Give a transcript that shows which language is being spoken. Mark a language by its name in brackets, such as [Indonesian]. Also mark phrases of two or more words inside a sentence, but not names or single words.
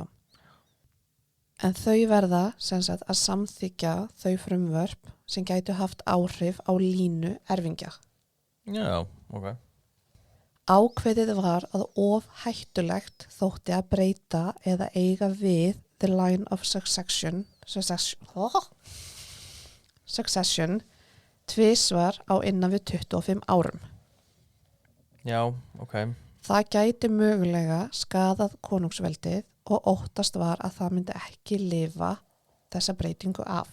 [Icelandic] En þau verða sem sagt að samþykja þau frumvörp sem gætu haft áhrif á línu erfingja. Já, ok. Ákveðið var að of hættulegt þótti að breyta eða eiga við [English] the line of succession [Icelandic] tvisvar á innan við 25 árum. Já, ok. Það gæti mögulega skaðað konungsveldið og óttast var að það myndi ekki lifa þessa breytingu af.